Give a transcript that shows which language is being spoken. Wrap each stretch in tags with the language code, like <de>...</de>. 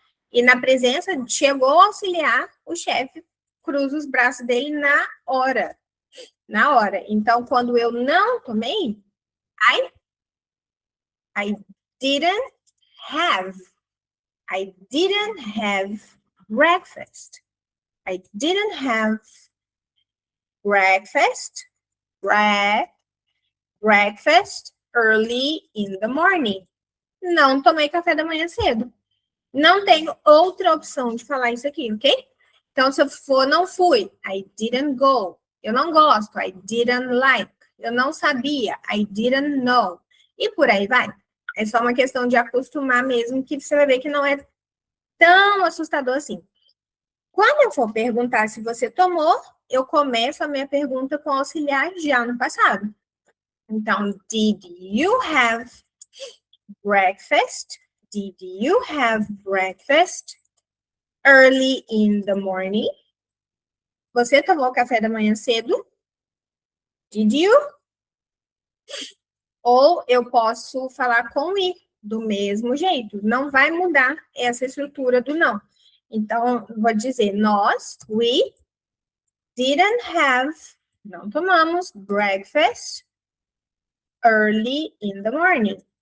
<pt>E na presença, chegou o auxiliar, o chefe cruza os braços dele na hora. Na hora. Então, quando eu não tomei,</pt> <en>I didn't have. I didn't have breakfast. I didn't have breakfast early in the morning.</en> <pt>Não tomei café da manhã cedo. Não tenho outra opção de falar isso aqui, ok? Então, se eu for, não fui.</pt> <en>I didn't go.</en> <pt>Eu não gosto.</pt> <en>I didn't like.</en> <pt>Eu não sabia.</pt> <en>I didn't know.</en> <pt>E por aí vai. É só uma questão de acostumar mesmo, que você vai ver que não é tão assustador assim. Quando eu for perguntar se você tomou, eu começo a minha pergunta com auxiliar já no passado. Então,</pt> <en>did you have breakfast? Did you have breakfast early in the morning?</en> <pt>Você tomou café da manhã cedo?</pt> <en>Did you?</en> <pt>Ou eu posso falar com i, do mesmo jeito. Não vai mudar essa estrutura do não. Então, vou dizer, nós,</pt> <en>we didn't have,</en> <pt>não tomamos</pt> <en>breakfast early in the morning.</en>